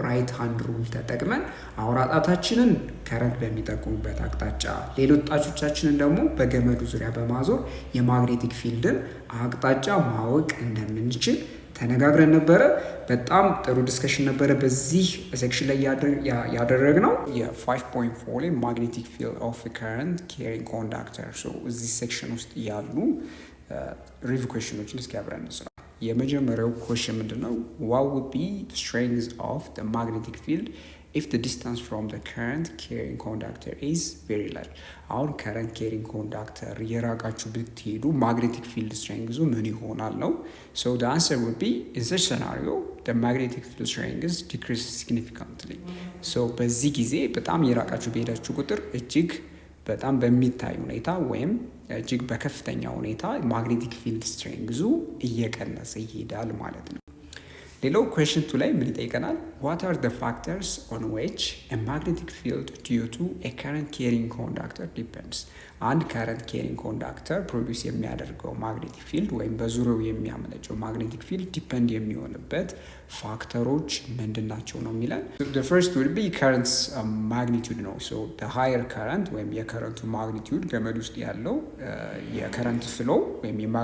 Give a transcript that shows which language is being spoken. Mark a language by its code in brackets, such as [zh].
[am] ራይት ሃንድ ሩል ተጠቅመን አውራ ጣታችንን ከረንት በሚጠቁሙበት አቅጣጫ፣ ሌሎች ጣቶቻችንን ደግሞ በገመዱ ዙሪያ በማዞር የማግኔቲክ ፊልድን አቅጣጫ ማወቅ እንደምንችል ተነጋግረን ነበረ። በጣም ጥሩ ዲስከሽን ነበረ በዚህ ሴክሽን ላይ ያደረግነው። የ5.4 ላይ ማግኔቲክ ፊልድ ኦፍ ከረንት ካሪንግ ኮንዳክተር። እዚህ ሴክሽን ውስጥ ያሉ ሪቪው ኩዌሽኖችን እስኪ አብረን እንስራ። የመጀመሪያው ኩዌሽን ምንድነው? [en] what would be the strength of the magnetic field if the distance from the current carrying conductor is very large? [am] አሁን [en] current carrying conductor [am] የራቃችሁ ብትሄዱ [en] magnetic field strength [am] ምን ይሆናል ነው። [en] so the answer would be in such scenario the magnetic field strength decreases significantly. [am] so በዚህ ጊዜ በጣም የራቃችሁ በሄዳችሁ ቁጥር እጅግ በጣም በሚታይ ሁኔታ ወይም እጅግ በከፍተኛ ሁኔታ ማግኔቲክ ፊልድ ስትሬንግዙ እየቀነሰ ይሄዳል ማለት ነው። ሌላው ኩዌሽን 2 ላይ ምን ይጠይቀናል? [en] what are the factors on which a magnetic field due to a current carrying conductor depends? [am] አንድ current carrying conductor ፕሮዲውስ የሚያደርገው ማግኔቲክ ፊልድ ወይም በዙሪያው የሚያመነጨው ማግኔቲክ ፊልድ ዲፔንድ የሚሆንበት ፋክተሮች ምንድናቸው ነው የሚለን። [en] the first would be current's magnitude [am] ነው። [en] so the higher current [am] ወይም የከረንቱ ማግኒቲዩድ ገመድ ውስጥ ያለው የከረንት ፍሎ ወይም